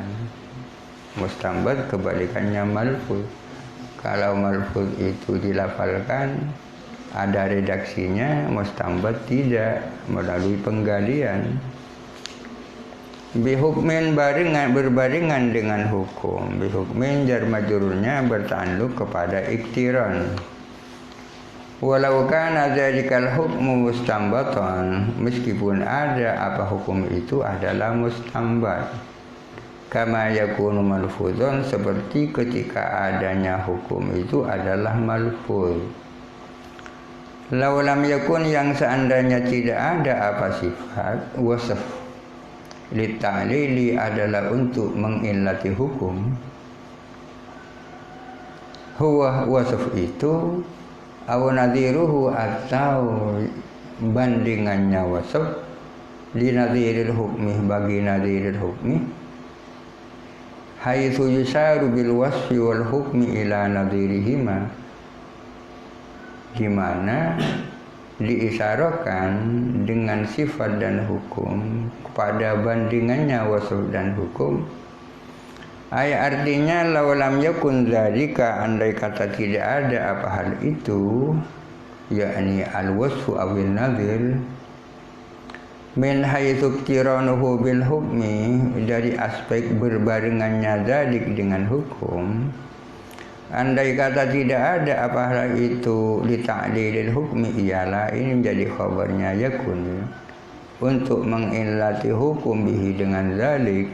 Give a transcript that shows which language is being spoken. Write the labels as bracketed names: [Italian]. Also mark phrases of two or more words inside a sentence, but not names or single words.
[Indonesian] Mustambat kebalikannya malfudh. Kalau malfudh itu dilafalkan, ada redaksinya, mustambat tidak, melalui penggalian. Bihukmin, berbarengan dengan hukum. Bihukmin jar majrurnya bertanduk kepada iktiran. [Arabic] ولو كان ذلك الحكم مستنبطا, [Indonesian] meskipun ada apa hukum itu adalah mustambat. [Arabic] كما يكون ملفوظا, [Indonesian] seperti ketika adanya hukum itu adalah malfuz. [Arabic] لو لم يكن, [Indonesian] yang seandainya tidak ada apa sifat, [Arabic] وصف للتعليل, [Indonesian] adalah untuk mengillati hukum. [Arabic] Huwa, wasf itu, أو نظيره, [Indonesian] atau bandingannya [Arabic] wasf, لنظير الحكم, bagi nadhiril hukmi, حيث يشار بالوصف والحكم إلى نظيرهما, [Indonesian] di mana diisyaratkan dengan sifat dan hukum kepada bandingannya wasf dan hukum. Artinya [Arabic] لو لم يكن ذلك, [Indonesian] andai kata tidak ada apa hal itu, yakni [Arabic] الوصف أو النظير، من حيث قرانه بالحكم, [Indonesian] dari aspek berbarengannya dzalik dengan hukum. Andai kata tidak ada apa hal itu [Arabic] لتعليل الحكم, [Indonesian] ialah ini menjadi khabarnya yakun untuk mengillati hukum bihi dengan dzalik.